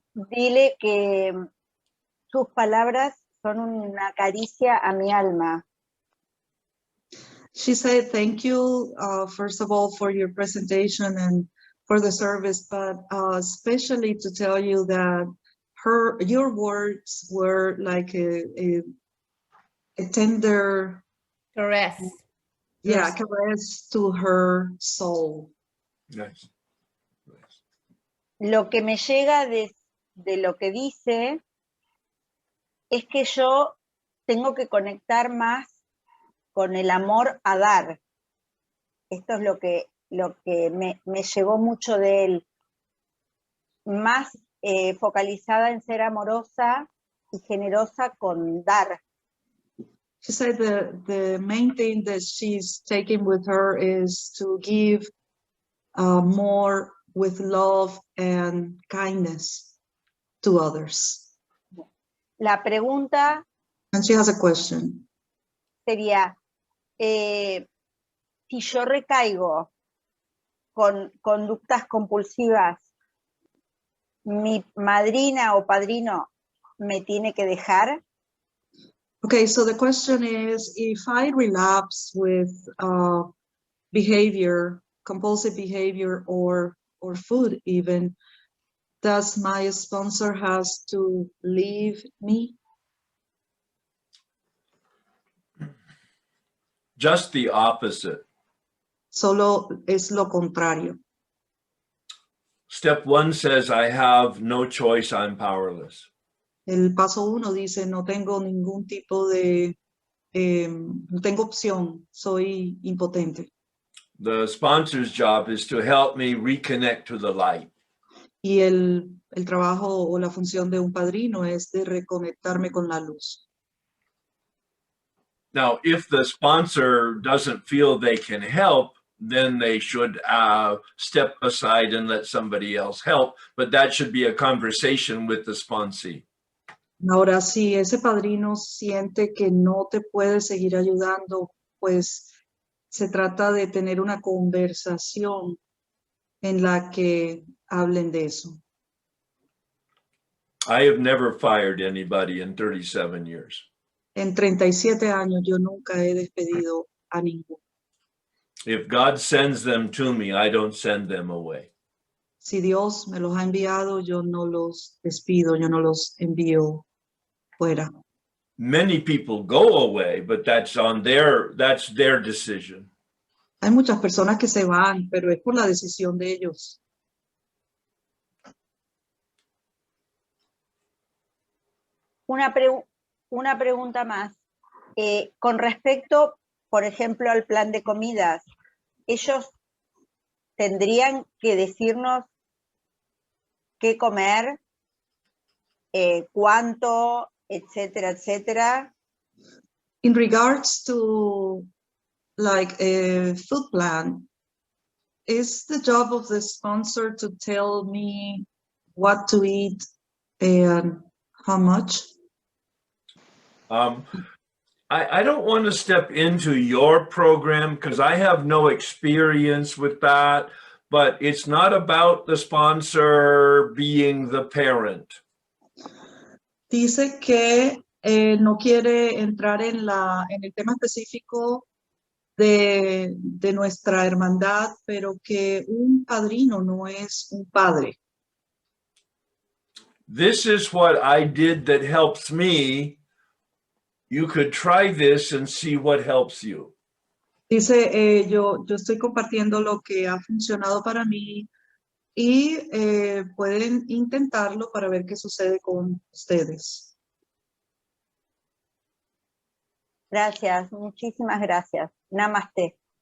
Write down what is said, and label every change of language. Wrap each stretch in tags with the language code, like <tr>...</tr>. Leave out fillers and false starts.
<es>Dile que sus palabras son una caricia a mi alma.</es> <en>She said, thank you, first of all, for your presentation and for the service, but especially to tell you that your words were like a tender Caress. Yeah, caress to her soul. Nice.</en> <es>Lo que me llega de lo que dice es que yo tengo que conectar más con el amor a dar. Esto es lo que me llegó mucho de él. Más focalizada en ser amorosa y generosa con dar.</es> <en>She said the main thing that she's taking with her is to give more with love and kindness to others.</en> <es>La pregunta</es> <en>And she has a question.</en> <es>sería, si yo recaigo con conductas compulsivas, ¿mi madrina o padrino me tiene que dejar?</es> <en>Okay, so the question is, if I relapse with behavior, compulsive behavior or food even, does my sponsor has to leave me? Just the opposite.</en> <es>Solo es lo contrario.</es> <en>Step 1 says, I have no choice, I'm powerless.</en> <es>El paso 1 dice, no tengo ningún tipo de, no tengo opción, soy impotente.</es> <en>The sponsor's job is to help me reconnect to the light.</en> <es>Y el trabajo o la función de un padrino es de reconectarme con la luz.</es> <en>Now, if the sponsor doesn't feel they can help, then they should step aside and let somebody else help. But that should be a conversation with the sponsee.</en> <es>Ahora, si ese padrino siente que no te puede seguir ayudando, pues se trata de tener una conversación en la que hablen de eso.</es> <en>I have never fired anybody in 37 years.</en> <es>En 37 años yo nunca he despedido a ninguno.</es> <en>If God sends them to me, I don't send them away.</en> <es>Si Dios me los ha enviado, yo no los despido, yo no los envío fuera.</es> <en>Many people go away, but that's their decision.</en> <es>Hay muchas personas que se van, pero es por la decisión de ellos. Una pregunta más. Con respecto, por ejemplo, al plan de comidas, ellos tendrían que decirnos qué comer, cuánto, etcétera, etcétera.</es> <en>In regards to like a food plan, is the job of the sponsor to tell me what to eat and how much? I don't want to step into your program because I have no experience with that, but it's not about the sponsor being the parent.</en> <es>Dice que no quiere entrar en el tema específico de nuestra hermandad, pero que un padrino no es un padre.</es> <en>This is what I did that helps me. You could try this and see what helps you.</en> <es>Dice, yo estoy compartiendo lo que ha funcionado para mí y pueden intentarlo para ver qué sucede con ustedes. Gracias, muchísimas gracias.</es> <sa>Namaste.</sa>